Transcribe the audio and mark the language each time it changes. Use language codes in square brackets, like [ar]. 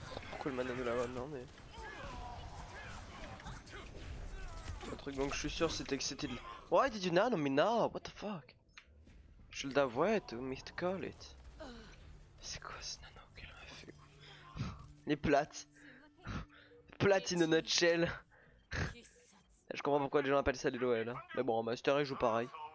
[fr] Pourquoi le mana nous la donne non mais... Le truc donc je suis sûr c'était que c'était... [en] Why did you nano me now? What the fuck? Should have waited to me to call it. [fr] C'est quoi ce nano qu'elle m'a fait? Les plates. [en] Plate in a nutshell. [fr] Je comprends pourquoi les gens appellent ça les LOL hein. Mais bon en master ils jouent pareil.